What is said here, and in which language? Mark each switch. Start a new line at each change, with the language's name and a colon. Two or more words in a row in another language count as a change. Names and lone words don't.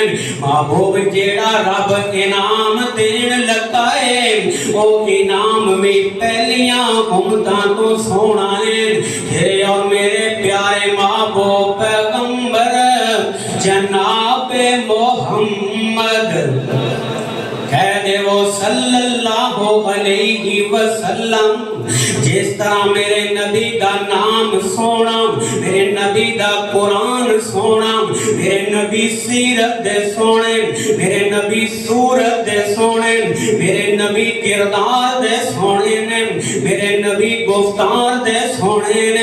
Punjabi: محبوب جیہڑا رب انعام دین لگا ہے او انعام بھی پہلیاں امتاں توں سوہنا ہے.
Urdu: تیرے اور میرے پیارے محبوب پیغمبر جناب محمد کہہ دے وہ
Arabic: صلى الله عليه وسلم.
Punjabi: جس طرح میرے نبی دا نام سوہنا میرے نبی دا قرآن سوہنا میرے نبی سیرت دے سوہنے میرے نبی صورت دے سوہنے میرے نبی کردار دے سوہنے نے میرے نبی گفتار دے سوہنے نے.